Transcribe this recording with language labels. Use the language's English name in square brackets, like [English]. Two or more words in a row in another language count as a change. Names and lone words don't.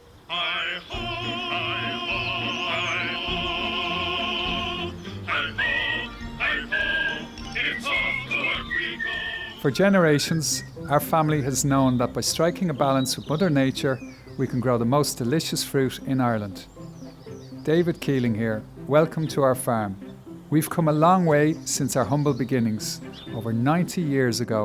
[English] Hi-ho, hi-ho, hi-ho, hi-ho, hi-ho, it's off to work we go. For generations, our family has known that by striking a balance with Mother Nature, we can grow the most delicious fruit in Ireland. David Keeling here. Welcome to our farm. We've come a long way since our humble beginnings, over 90 years ago.